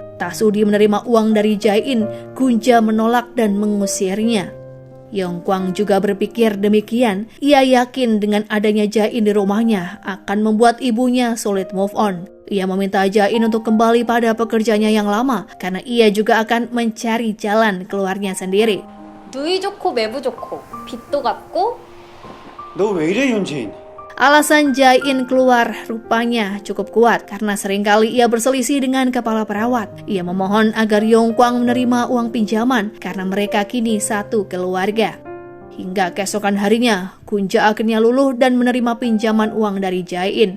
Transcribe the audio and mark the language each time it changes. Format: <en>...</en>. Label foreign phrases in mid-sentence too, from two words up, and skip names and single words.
<id>Tak sudi menerima uang dari Jae-in, Gunja menolak dan mengusirnya. Yongkwang juga berpikir demikian. Ia yakin dengan adanya Jae-in di rumahnya akan membuat ibunya sulit</id> <en>move on.</en> <id>Ia meminta Jae-in untuk kembali pada pekerjaannya yang lama karena ia juga akan mencari jalan keluarnya sendiri.</id> <ko>누이 좋고 매부 좋고 빚도 갚고. 너 왜 이래 현진?</ko> <id>Alasan Jae-in keluar rupanya cukup kuat karena seringkali ia berselisih dengan kepala perawat. Ia memohon agar Yongkwang menerima uang pinjaman karena mereka kini satu keluarga. Hingga keesokan harinya, Gunja akhirnya luluh dan menerima pinjaman uang dari Jae-in.</id>